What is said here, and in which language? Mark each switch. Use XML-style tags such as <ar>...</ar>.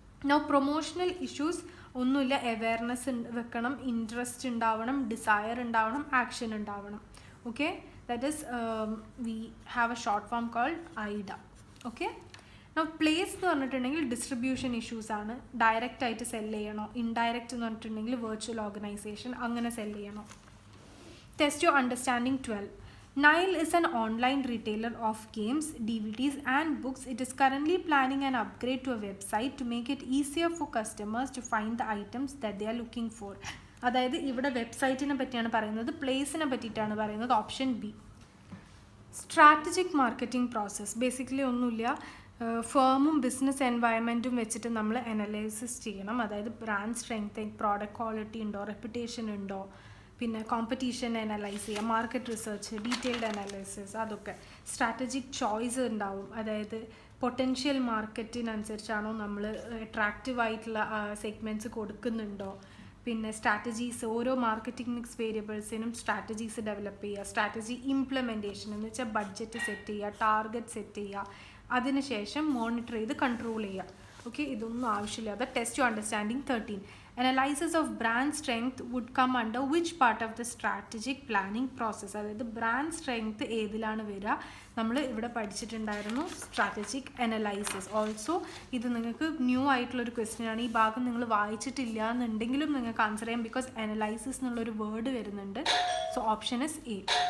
<ml>Now promotional issues ഒന്നുമില്ല. Awareness വെക്കണം, interest ഉണ്ടാവണം, ഡിസയർ ഉണ്ടാവണം, ആക്ഷൻ ഉണ്ടാവണം.</ml> <en>Okay, that is we have a short form called AIDA.</en> <ml>Okay, now place എന്ന് പറഞ്ഞിട്ടുണ്ടെങ്കിൽ ഡിസ്ട്രിബ്യൂഷൻ ഇഷ്യൂസ് ആണ്. ഡയറക്റ്റ് ആയിട്ട് സെല് ചെയ്യണോ, ഇൻഡയറക്റ്റ് എന്ന് പറഞ്ഞിട്ടുണ്ടെങ്കിൽ വെർച്വൽ ഓർഗനൈസേഷൻ, അങ്ങനെ സെല് ചെയ്യണോ.</ml> <en>Test your understanding 12. Nile is an online retailer of games, DVDs and books. It is currently planning an upgrade to a website to make it easier for customers to find the items that they are looking for.</en> <ml>അതായത് ഇവിടെ വെബ്സൈറ്റിനെ പറ്റിയാണ് പറയുന്നത്, പ്ലേസിനെ പറ്റിയിട്ടാണ് പറയുന്നത്. Option B. Strategic marketing process basically ഒന്നുമില്ല. ഫേമും business എൻവയൺമെൻറ്റും വെച്ചിട്ട് നമ്മൾ analysis ചെയ്യണം. അതായത് ബ്രാൻഡ് സ്ട്രെങ്ത്, പ്രോഡക്റ്റ് ക്വാളിറ്റി ഉണ്ടോ, റെപ്യൂട്ടേഷൻ ഉണ്ടോ, പിന്നെ കോമ്പറ്റീഷൻ അനലൈസ് ചെയ്യുക, മാർക്കറ്റ് റിസർച്ച്, ഡീറ്റെയിൽഡ് അനാലിസിസ്, അതൊക്കെ. സ്ട്രാറ്റജിക് ചോയ്സ് ഉണ്ടാവും, അതായത് പൊട്ടൻഷ്യൽ മാർക്കറ്റിനനുസരിച്ചാണോ നമ്മൾ അട്രാക്റ്റീവ് ആയിട്ടുള്ള സെഗ്മെൻറ്റ്സ് കൊടുക്കുന്നുണ്ടോ. പിന്നെ സ്ട്രാറ്റജീസ്, ഓരോ മാർക്കറ്റിംഗ് മിക്സ് വേരിയബിൾസിനും സ്ട്രാറ്റജീസ് ഡെവലപ്പ് ചെയ്യുക. സ്ട്രാറ്റജി ഇംപ്ലിമെൻറ്റേഷൻ എന്ന് വെച്ചാൽ ബഡ്ജറ്റ് സെറ്റ് ചെയ്യുക, ടാർഗറ്റ് സെറ്റ് ചെയ്യുക, അതിനുശേഷം മോണിറ്റർ ചെയ്ത് കൺട്രോൾ ചെയ്യുക.</ml> <en>okay,</en> <ml>ഇതൊന്നും ആവശ്യമില്ലാതെ.</ml> <en>Test you understanding 13. Analysis of brand strength would come under which part of the strategic planning process?</en> <ml>അതായത് ബ്രാൻഡ് സ്ട്രെങ്ത് ഏതിലാണ് വരിക? നമ്മൾ ഇവിടെ പഠിച്ചിട്ടുണ്ടായിരുന്നു സ്ട്രാറ്റജിക് അനലൈസിസ്. ഓൾസോ ഇത് നിങ്ങൾക്ക് ന്യൂ ആയിട്ടുള്ളൊരു ക്വസ്റ്റ്യൻ ആണ്. ഈ ഭാഗം നിങ്ങൾ വായിച്ചിട്ടില്ല എന്നുണ്ടെങ്കിലും നിങ്ങൾക്ക് ആൻസർ ചെയ്യാം, ബിക്കോസ് അനലൈസിസ് എന്നുള്ളൊരു വേർഡ് വരുന്നുണ്ട്.</ml> <en>So option is A.</en>